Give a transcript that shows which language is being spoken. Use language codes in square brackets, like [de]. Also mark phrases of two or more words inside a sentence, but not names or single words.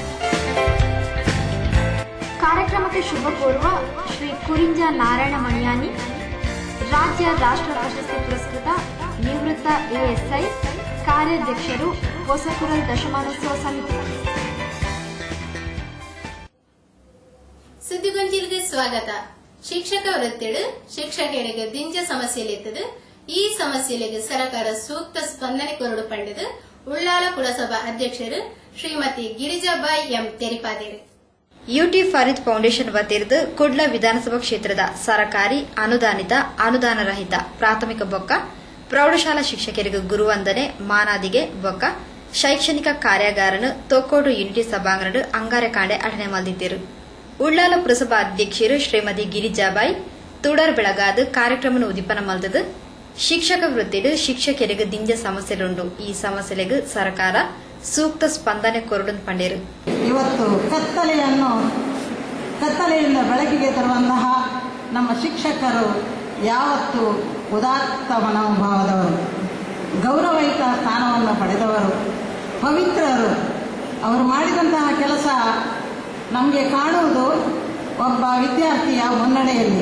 [kn] ಕಾರ್ಯಕ್ರಮಕ್ಕೆ ಶುಭ ಕೋರುವ ಶ್ರೀ ಕುರಿಂಜ ನಾರಾಯಣ ಮಣಿಯಾನಿ, ರಾಜ್ಯ ರಾಷ್ಟ್ರ ಪ್ರಶಸ್ತಿ ಪುರಸ್ಕೃತ ನಿವೃತ್ತ ಎಎಸ್ಐ, ಕಾರ್ಯಾಧ್ಯಕ್ಷರು, ಹೊಸಕುರಲ್ ದಶಮಾನೋತ್ಸವ ಸಮಿತಿ. [tcy] ಸುದ್ದಿಗೊಂಜಿಲ್ಗೆ ಸ್ವಾಗತ. ಶಿಕ್ಷಕ ವೃತ್ತಿಡು ಶಿಕ್ಷಕರಿಗೆ ದಿಂಜ ಸಮಸ್ಯೆಲಿದ್ದದು. ಈ ಸಮಸ್ಯೆಗೆ ಸರ್ಕಾರ ಸೂಕ್ತ ಸ್ಪಂದನೆ ಕೊರಡು ಪಂಡದು ಉಳ್ಳಾಲ ಪುರಸಭಾ ಅಧ್ಯಕ್ಷರು ಶ್ರೀಮತಿ ಗಿರಿಜಾಬಾಯಿ ಎಂ ತೆರಿಪಾದೇರು. ಯುಟಿ ಫರೀದ್ ಫೌಂಡೇಶನ್ ವತಿರ್ದು ಕುಡ್ಲ ವಿಧಾನಸಭಾ ಕ್ಷೇತ್ರದ ಸರಕಾರಿ ಅನುದಾನಿತ ಅನುದಾನ ರಹಿತ ಪ್ರಾಥಮಿಕ ಬೊಕ್ಕ ಪ್ರೌಢಶಾಲಾ ಶಿಕ್ಷಕರಿಗೆ ಗುರುವಂದನೆ ಮಾನಾದಿಗೆ ಬೊಕ್ಕ ಶೈಕ್ಷಣಿಕ ಕಾರ್ಯಾಗಾರನು ತೊಕ್ಕೋಟು ಯೂನಿಟಿ ಸಭಾಂಗಣ ಅಂಗಾರೆ ಕಾಂಡೆ ಅಟನೆ ಮಲ್ದಿದ್ದರು. ಉಳ್ಳಾಲ ಪುರಸಭಾ ಅಧ್ಯಕ್ಷರು ಶ್ರೀಮತಿ ಗಿರಿಜಾಬಾಯಿ ತುಡರ್ ಬೆಳಗಾದ ಕಾರ್ಯಕ್ರಮ ಉದ್ದೀಪನ ಮಲ್ದದು. ಶಿಕ್ಷಕ ವೃತ್ತಿಡು ಶಿಕ್ಷಕರಿಗೆ ದಿಂಜ ಸಮಸ್ಯೆಲುಂಡು. ಈ ಸಮಸ್ಯೆಲೆಗೆ ಸರ್ಕಾರ ಸೂಕ್ತ ಸ್ಪಂದನೆ ಕೊರಡು ಪಂಡೇರು. [kn] ಇವತ್ತು ಕತ್ತಲೆಯಿಂದ ಬೆಳಕಿಗೆ ತರುವಂತಹ ನಮ್ಮ ಶಿಕ್ಷಕರು ಯಾವತ್ತು ಉದಾತ್ತ ಮನೋಭಾವದವರು, ಗೌರವಯುತ ಸ್ಥಾನವನ್ನು ಪಡೆದವರು, ಪವಿತ್ರರು. ಅವರು ಮಾಡಿದಂತಹ ಕೆಲಸ ನಮಗೆ ಕಾಣುವುದು ಒಬ್ಬ ವಿದ್ಯಾರ್ಥಿಯ ಮುನ್ನಡೆಯಲ್ಲಿ.